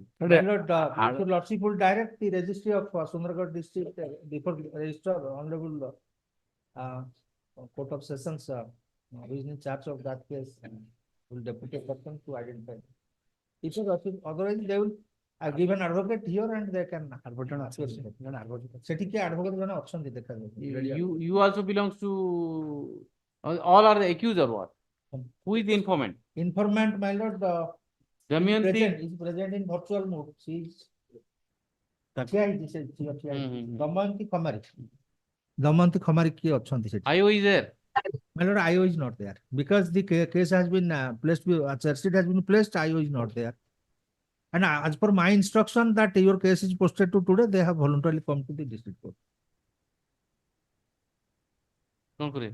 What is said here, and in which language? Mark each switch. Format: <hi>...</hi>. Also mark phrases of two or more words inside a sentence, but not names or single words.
<en>My lord, if your lordship will direct the registry of Sundargarh district before register honorable Court of Sessions, who is in charge of that case, will deputy a person to identify. If your lordship, otherwise they will give an advocate here and they can.</en> <or>ସେଠି କିଏ advocate ମାନେ ଅଛନ୍ତି ଦେଖାଯାଉ.</or> <en>You also belongs to, all are the accused or what? Who is the informant? Informant, my lord, Damayanti? is present in virtual mode. She is. Damayanti Khamari.</en> <or>Damayanti Khamari କିଏ ଅଛନ୍ତି ସେଠି?</or> <en>IO is there. My lord, IO is not there because the case has been placed, charge sheet has been placed, IO is not there. And as per my instruction that your case is posted to today, they have voluntarily come to the district court. Don't worry.</en>